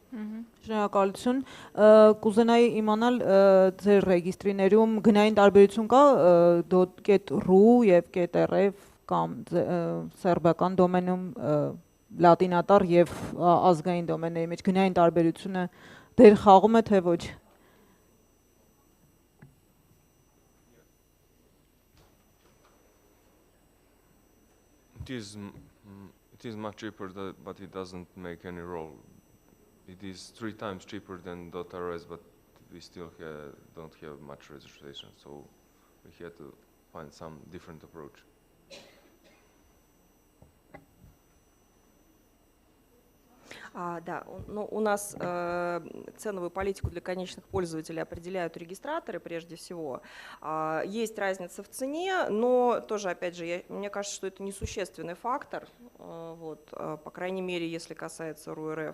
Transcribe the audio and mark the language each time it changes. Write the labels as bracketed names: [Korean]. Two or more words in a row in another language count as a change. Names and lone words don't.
[Armenian] Շնորհակալություն։ Կուզենայի իմանալ ձեր ռեգիստրիներում գնային տարբերություն կա .ru եւ .rf կամ սերբական դոմենում լատինատար եւ ազգային դոմենների մեջ գնային տարբերությունը դեր խաղում է թե ոչ։ [English] It is much cheaper, but it doesn't make any role. It is 3 times cheaper than .rs, but we still don't have much registration, so we had to find some different approach. [Russian] Да, ну, у нас ценовую политику для конечных пользователей определяют регистраторы прежде всего. Есть разница в цене, но тоже, опять же, мне кажется, что это несущественный фактор, вот, по крайней мере, если касается РУ-РФ.